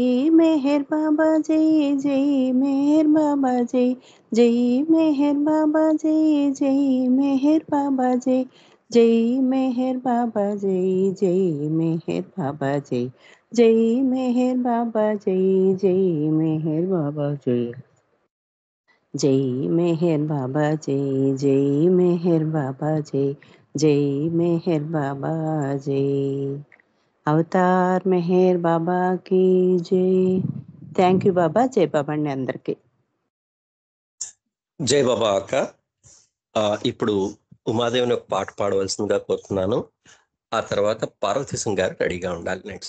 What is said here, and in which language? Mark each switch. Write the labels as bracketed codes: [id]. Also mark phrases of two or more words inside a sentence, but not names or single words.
[hi] मेहर बाबा जय, जय मेहर बाबा जय, जय मेहर बाबा जय, जय मेहर बाबा जय, जय मेहर बाबा जय, जय मेहर बाबा जय, जय मेहर बाबा जय, जय मेहर बाबा जय, जय मेहर बाबा जय, जय मेहर बाबा जय, जय मेहर बाबा जय. [te] అవతార్ మెహర్ బాబాకి జై. [en] Thank you [te] బాబా. జై బాబా అండి అందరికీ. జై బాబా అక్క. ఇప్పుడు ఉమాదేవిని ఒక పాట పాడవలసిందిగా కోరుతున్నాను. ఆ తర్వాత పార్వతీశం గారు రెడీగా ఉండాలి నెక్స్ట్.